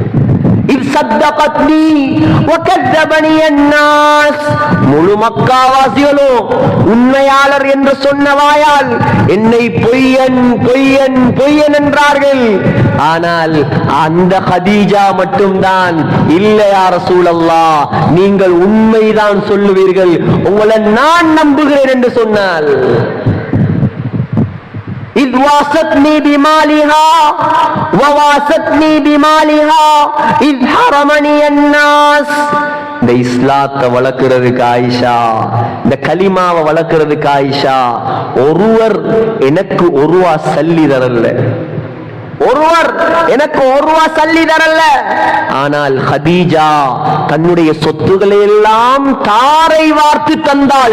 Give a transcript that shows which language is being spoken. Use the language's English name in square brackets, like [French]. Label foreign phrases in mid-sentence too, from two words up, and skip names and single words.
[Tamil] முழு மக்காவாசிகளும் உண்மையாளர் என்று சொன்ன வாயால் என்னை பொய்யன் பொய்யன் பொய்யன் என்றார்கள், ஆனால் அந்த ஹதீஜா மட்டும்தான் இல்லையா ரசூலல்லாஹ், நீங்கள் உண்மைதான் சொல்லுவீர்கள், உங்களை நான் நம்புகிறேன் என்று சொன்னால். [Arabic] إذ واستني بمالها وواستني بمالها إذ حرمني الناس. [Tamil] இந்த இஸ்லாத்தை வளர்க்கிறதுக்கு ஆயிஷா, இந்த கலிமாவை வளர்க்கிறதுக்கு ஆயிஷா ஒருவர் எனக்கு ஒரு ரூபா சல்லி தரல, ஒருவர் எனக்கு ஒரு ரூபா சல்லி தரல. ஆனால் ஹதீஜா தன்னுடைய சொத்துக்களை எல்லாம் தாரை வார்த்து தந்தாள்.